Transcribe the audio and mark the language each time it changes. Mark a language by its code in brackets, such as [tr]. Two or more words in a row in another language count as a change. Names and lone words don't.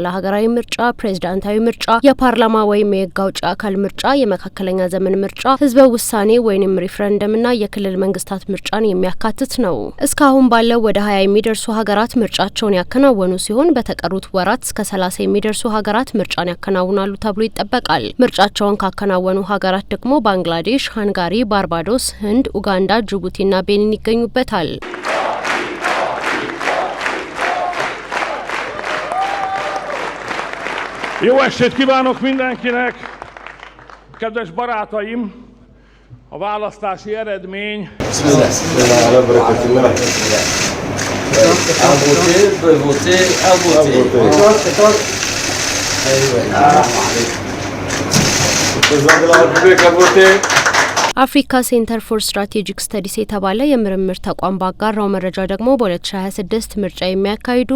[am] ሀገራዊ ምርጫ፣ ፕሬዝዳንታዊ ምርጫ፣ የፓርላማ ወይም የህግ አውጪ አካል ምርጫ፣ የመካከለኛ ዘመን ምርጫ፣ ህዝበ ውሳኔ ወይም ሪፍረንደምና የክልል መንግስታት ምርጫን የሚያካትት ነው። እስካሁን ባለው ወደ 20 የሚደርሱ ሀገራት ምርጫቸውን ያከናወኑ ሲሆን በተቀሩት ወራት እስከ 30 የሚደርሱ ሀገራት ምርጫን ያከናውናሉ ተብሎ ይጠበቃል። ምርጫቸውን ካከናወኑ ሀገራት ደግሞ ባንግላዴሽ፣ ሃንጋሪ፣ ባርባዶስ፣ ህንድ፣ ኡጋንዳ፣ ጅቡቲና ቤኒን ይገኙበታል። [hu] Jó estét kívánok mindenkinek! Kedves barátaim, a választási eredmény... [am] አፍሪካ ሴንተር ፎር ስትራቴጂክ ስተዲስ የተባለ የምርምር ተቋም ባጋራው መረጃ ደግሞ በ2026 ምርጫ የሚያካሂዱ